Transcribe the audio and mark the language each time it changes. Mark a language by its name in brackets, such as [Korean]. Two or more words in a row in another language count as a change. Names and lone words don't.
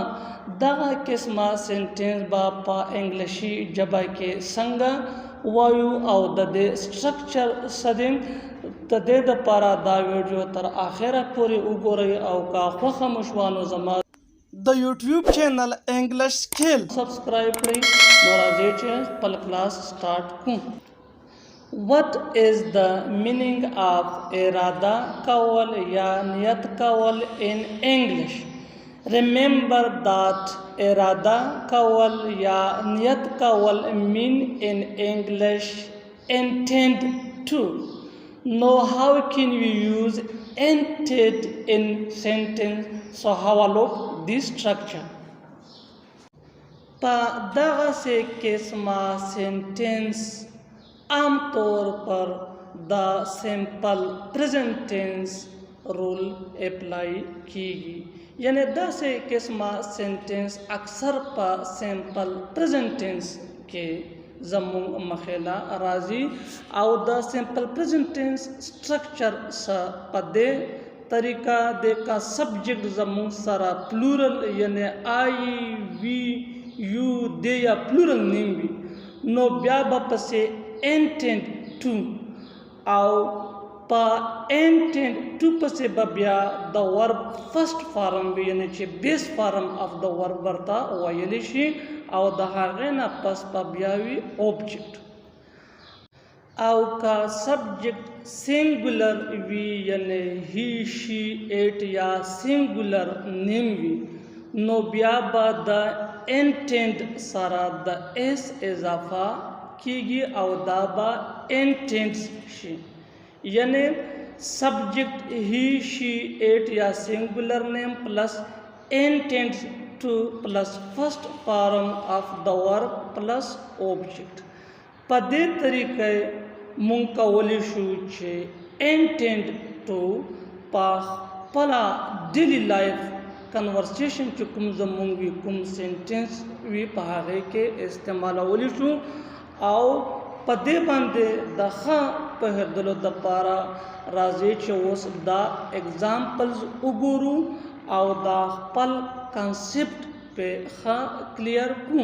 [Pashto] دغه قسمه سنټنس به په انګلیشي ژبه کې څنګه وایو او د دې سټرکچر څه دی، د دې دپاره دا ویډیو تر آخره پورې وګورئ او که خوښه مو شوه نو زما د یوټیوب چینل انګلش سکیل سبسکرایب کړئ. نو راځئ چې خپل کلاس سټارټ کړو. [English] What is the meaning of [Pashto] اراده کول یا نیت کول [English] in English? Remember that [Pashto] اراده کول یا نیت کول [English] mean in English intend to. Know how can we use intend in sentence? So have a look this structure. [Pashto] په دغه سې قسمه sentence عام طور پر دا [English] simple present tense rule apply [Pashto] کیږي، یعنی داسې قسمه سنټنس اکثر په سمپل [English] present tense [Pashto] کې زموږ مخې له راځي او د [English] simple present tense structure [Pashto] په دې طریقه د کا سبجیکټ زموږ سره پلورل یعنی [English] I we you [Pashto] د یا [English] plural noun [Pashto] وي نو بیا به پسې [English] intend to [Pashto] او په [English] intend to [Pashto] پسې به بیا د [English] verb first form [Pashto] وي یعنی چې [English] base form of the verb [Pashto] ورته ویلی شي او د هغې نه پس به بیا وي اوبجیکټ. او که سبجیکټ سینګولر وي یعنی [English] he she it [Pashto] یا [English] singular noun [Pashto] وي نو بیا به د intend سره د اس اضافه کیږي او دا با انټینټس شي، [English] یعنی subject he she it or singular noun plus intends to plus first form of the verb plus object. [Pashto] په دې طریقې مونږ کولی شو چې [English] intend to [Pashto] په خپله [English] daily life conversation [Pashto] چې کوم زمونږ وي کوم سنټنس وي په هغې کې استعمالولی شو او په دې باندې د ښه پوهېدلو دپاره راځئ چې اوس دا اگزامپلز وګورو او دا خپل کانسیپټ پې ښه کلیر کړو.